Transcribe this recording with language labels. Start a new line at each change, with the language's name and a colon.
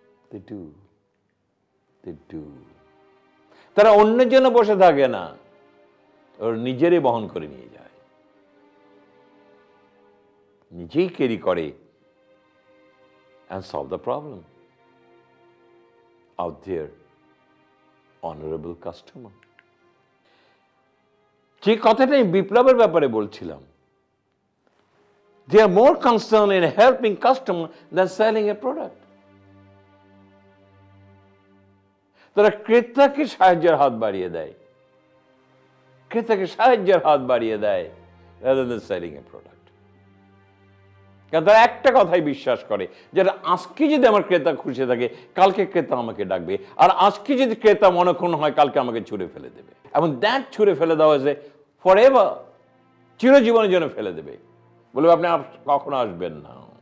English: They do. They do.
Bangla: তারা অন্যের জন্য বসে থাকে না, ওর নিজেরই বহন করে নিয়ে যায়, নিজেই ক্যারি করে
English: and solve the problem of their honorable customer.
Bangla: যে কথাটা আমি বিপ্লবের ব্যাপারে বলছিলাম,
English: they are more concerned in helping customer than selling a product.
Bangla: তারা ক্রেতাকে সাহায্যের হাত বাড়িয়ে দেয়, ক্রেতাকে সাহায্যের হাত বাড়িয়ে দেয়
English: rather than selling a product.
Bangla: কারণ তারা একটা কথাই বিশ্বাস করে, যেটা আজকে যদি আমার ক্রেতা খুশি থাকে কালকে ক্রেতা আমাকে ডাকবে, আর আজকে যদি ক্রেতা মনক্ষুণ্ণ হয় কালকে আমাকে ছুঁড়ে ফেলে দেবে, এবং দ্যাট ছুঁড়ে ফেলে দেওয়া হয়েছে
English: forever,
Bangla: চিরজীবনের জন্য ফেলে দেবে, বলবে আপনি কখনো আসবেন না।